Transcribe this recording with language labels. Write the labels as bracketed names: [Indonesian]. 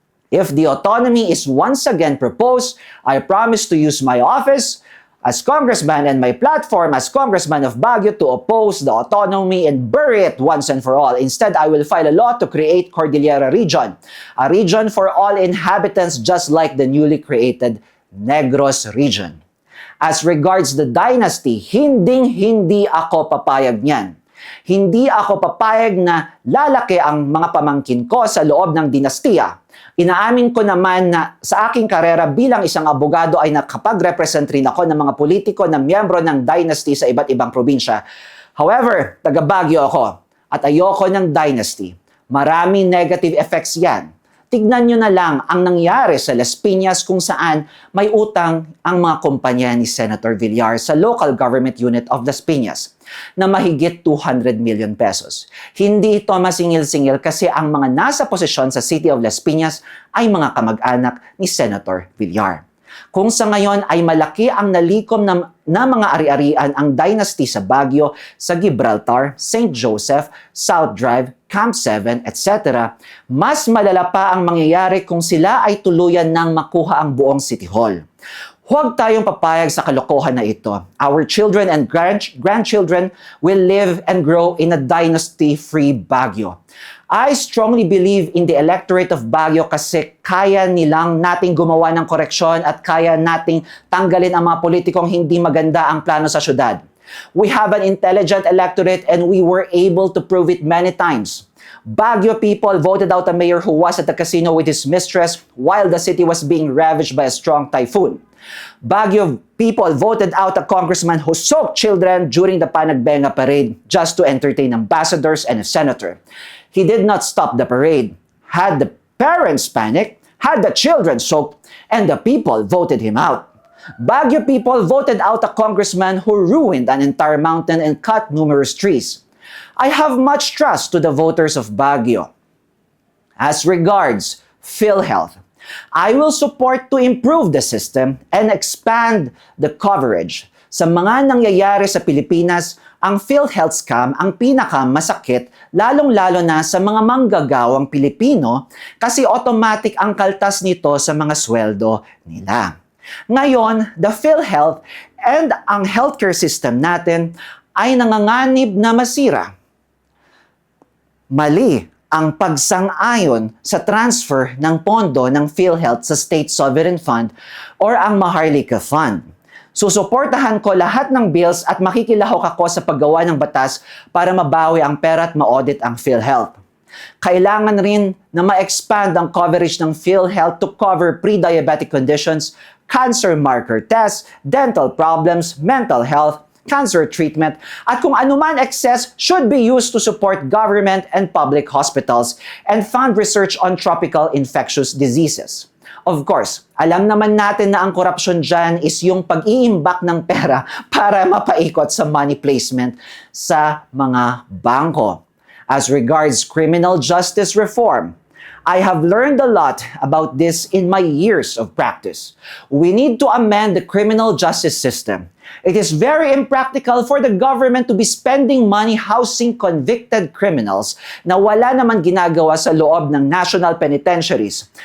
[English] If the autonomy is once again proposed, I promise to use my office as congressman and my platform as congressman of Baguio to oppose the autonomy and bury it once and for all. Instead, I will file a law to create Cordillera Region, a region for all inhabitants just like the newly created Negros region. As regards the dynasty, [Filipino] hindi ako papayag niyan. Hindi ako papayag na lalaki ang mga pamangkin ko sa loob ng dinastiya. Inaamin ko naman na sa aking karera bilang isang abogado ay nakapag-represent rin ako ng mga politiko na miyembro ng dynasty sa iba't ibang probinsya. However, taga Baguio ako at ayoko ng dynasty. Maraming negative effects yan. Tignan nyo na lang ang nangyari sa Las Piñas kung saan may utang ang mga kumpanya ni Senator Villar sa local government unit of Las Piñas na mahigit 200 million pesos. Hindi ito masingil-singil kasi ang mga nasa posisyon sa City of Las Piñas ay mga kamag-anak ni Senator Villar. Kung sa ngayon ay malaki ang nalikom na mga ari-arian ang dynasty sa Baguio, sa Gibraltar, St. Joseph, South Drive, Camp 7, etc., mas malala pa ang mangyayari kung sila ay tuluyan ng makuha ang buong City Hall. Huwag tayong papayag sa kalokohan na ito. [English] Our children and grandchildren will live and grow in a dynasty-free Baguio. I strongly believe in the electorate of Baguio [Filipino] kasi kaya nilang nating gumawa ng koreksyon at kaya nating tanggalin ang mga politikong hindi maganda ang plano sa syudad. [English] We have an intelligent electorate and we were able to prove it many times. Baguio people voted out a mayor who was at the casino with his mistress while the city was being ravaged by a strong typhoon. Baguio people voted out a congressman who soaked children during the Panagbenga parade just to entertain ambassadors and a senator. He did not stop the parade, had the parents panic, had the children soaked, and the people voted him out. Baguio people voted out a congressman who ruined an entire mountain and cut numerous trees. I have much trust to the voters of Baguio. As regards PhilHealth, I will support to improve the system and expand the coverage. [Filipino] Sa mga nangyayari sa Pilipinas, ang PhilHealth scam ang pinakamasakit lalong-lalo na sa mga manggagawang Pilipino kasi automatic ang kaltas nito sa mga sweldo nila. Ngayon, the PhilHealth and ang healthcare system natin ay nanganganib na masira. Mali ang pagsang-ayon sa transfer ng pondo ng PhilHealth sa State Sovereign Fund or ang Maharlika Fund. Susuportahan ko lahat ng bills at makikilahok ako sa paggawa ng batas para mabawi ang pera at ma-audit ang PhilHealth. Kailangan rin na ma-expand ang coverage ng PhilHealth [English] to cover pre-diabetic conditions, cancer marker tests, dental problems, mental health, cancer treatment, [Filipino] at kung anuman [English] excess should be used to support government and public hospitals and fund research on tropical infectious diseases. Of course, [Filipino] alam naman natin na ang korupsyon dyan is yung pag-iimbak ng pera para mapaikot sa money placement sa mga bangko. [English] As regards criminal justice reform, I have learned a lot about this in my years of practice. We need to amend the criminal justice system. It is very impractical for the government to be spending money housing convicted criminals [Filipino] na wala naman ginagawa sa loob ng national penitentiaries.